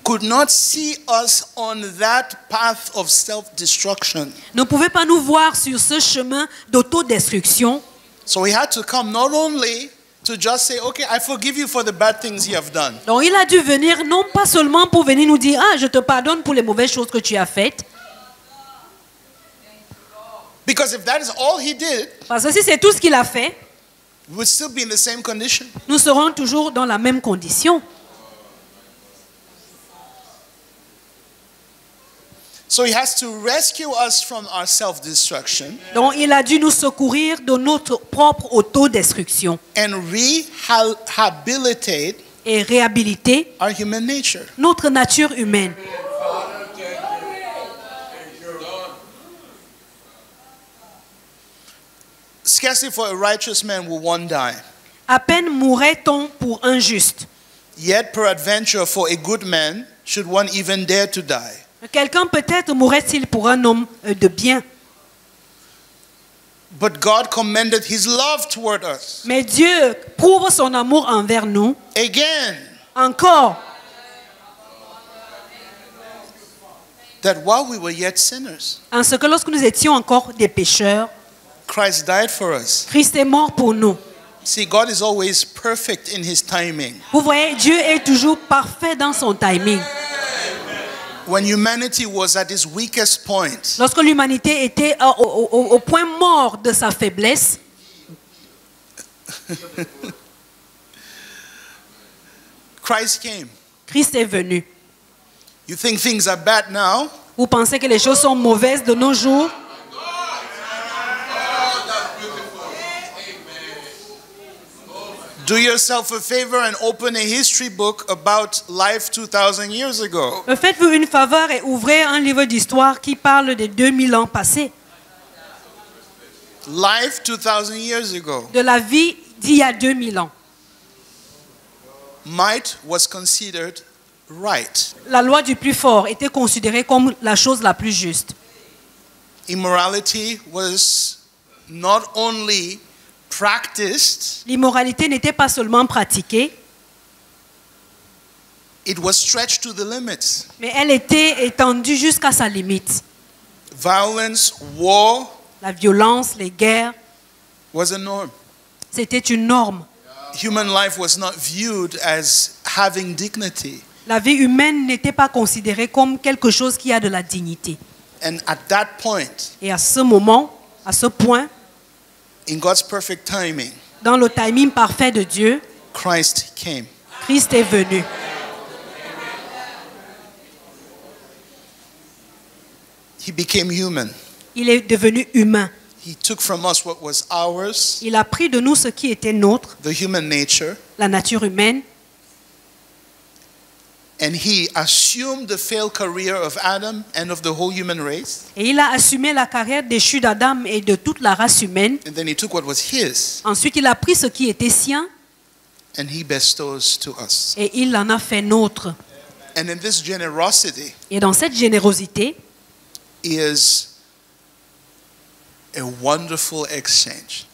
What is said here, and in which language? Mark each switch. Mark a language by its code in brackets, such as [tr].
[en] could not see us on that path of self-destruction. [fr] Ne pouvait pas nous voir sur ce chemin d'autodestruction. [en] So he had to come not only to to just say, okay, I forgive you for the bad things you have done. [fr] Donc il a dû venir non pas seulement pour venir nous dire ah je te pardonne pour les mauvaises choses que tu as faites. [en] Because if that is all he did, [fr] Parce que si c'est tout ce qu'il a fait, [en] we would still be in the same condition. [fr] nous serons toujours dans la même condition. [en] So he has to rescue us from our self-destruction [fr] Donc il a dû nous secourir de notre propre autodestruction [en] and rehabilitate [fr] et réhabiliter [en] our human nature. [fr] notre nature humaine. [en] Scarcely for a righteous man will one die, [fr] À peine mourrait-on pour un juste. [en] yet peradventure for a good man should one even dare to die. [fr] Quelqu'un peut-être mourrait-il pour un homme de bien. [en] But God commended his love toward us. [fr] Mais Dieu prouve son amour envers nous. [en] Again, [fr] Encore, [en] that while we were yet sinners, [fr] en ce que lorsque nous étions encore des pécheurs, [en] Christ died for us. [fr] Christ est mort pour nous. [en] See, God is always perfect in his timing. [fr] Vous voyez, Dieu est toujours parfait dans son timing. [en] When humanity was at its weakest point, [fr] Lorsque l'humanité était au point mort de sa faiblesse, [en] Christ came. [fr] Christ est venu. [en] You think things are bad now? [fr] Vous pensez que les choses sont mauvaises de nos jours? [en] Do yourself a favor and open a history book about life 2,000 years ago. [fr] Faites-vous une faveur et ouvrez un livre d'histoire qui parle de 2000 ans passés, [en] Life 2,000 years ago. [fr] de la vie d'il y a 2000 ans. [en] Might was considered right. [fr] La loi du plus fort était considérée comme la chose la plus juste. [en] Immorality was not only practiced, [fr] L'immoralité n'était pas seulement pratiquée, [en] it was stretched to the limits. [fr] mais elle était étendue jusqu'à sa limite. [en] Violence, war [fr] La violence, les guerres, [en] was a norm. [fr] c'était une norme. [en] Human life was not viewed as having dignity. [fr] La vie humaine n'était pas considérée comme quelque chose qui a de la dignité. [en] And at that point, [fr] Et à ce moment, à ce point, [en] in God's perfect timing, [fr] dans le timing parfait de Dieu, [en] Christ came. [fr] Christ est venu. [en] He became human. [fr] Il est devenu humain. [en] He took from us what was ours, [fr] Il a pris de nous ce qui était nôtre, [en] the human nature, [fr] la nature humaine, [en] and he assumed the failed career of Adam and of the whole human race. [fr] et il a assumé la carrière déchue d'Adam et de toute la race humaine. [en] And then he took what was his [fr] Ensuite, il a pris ce qui était sien [en] and he bestows to us. [fr] et il en a fait nôtre. [en] And in this generosity [fr] Et dans cette générosité, [en] is a wonderful exchange.